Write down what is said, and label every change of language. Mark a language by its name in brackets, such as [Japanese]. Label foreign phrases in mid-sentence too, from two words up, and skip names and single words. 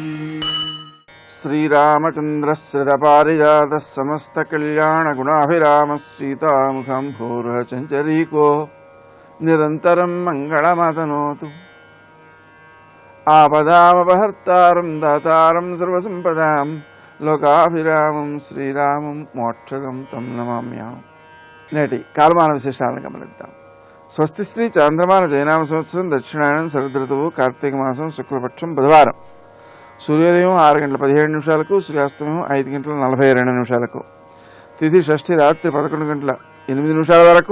[Sanskrit] श्रीरामचन्द्रश्रितपारिजातः समस्तकल्याणगुणाभिरामः सीतामुखं भूर्हचञ्चरीको निरन्तरं मङ्गलमतनोतु। आपदामपहर्तारं दातारं सर्वसम्पदां లోకాభిరామం శ్రీరామం మోక్షదం తం నమామ్యాం. [Telugu] నేటి కాలమాన విశేషాలను గమనిద్దాం. స్వస్తి శ్రీ చాంద్రమాన జయనామ సంవత్సరం దక్షిణాయనం శరదృతువు కార్తీక మాసం శుక్లపక్షం బుధవారం. సూర్యోదయం 6:17 సూర్యాస్తమయం 5:42 తిథి షష్ఠి రాత్రి 11:08 వరకు.